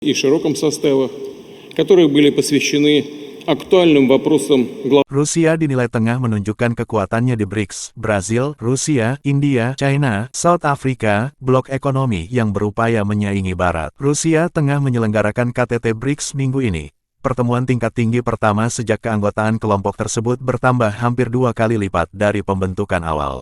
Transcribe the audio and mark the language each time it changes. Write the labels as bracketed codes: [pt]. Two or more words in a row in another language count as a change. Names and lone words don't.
[ru] и широком составах, которые были посвящены актуальным вопросам глобального. [id] Rusia dinilai tengah menunjukkan kekuatannya di BRICS, Brazil, Rusia, India, China, South Africa, blok ekonomi yang berupaya menyaingi Barat. Rusia tengah menyelenggarakan KTT BRICS minggu ini. Pertemuan tingkat tinggi pertama sejak keanggotaan kelompok tersebut bertambah hampir 2 kali lipat dari pembentukan awal.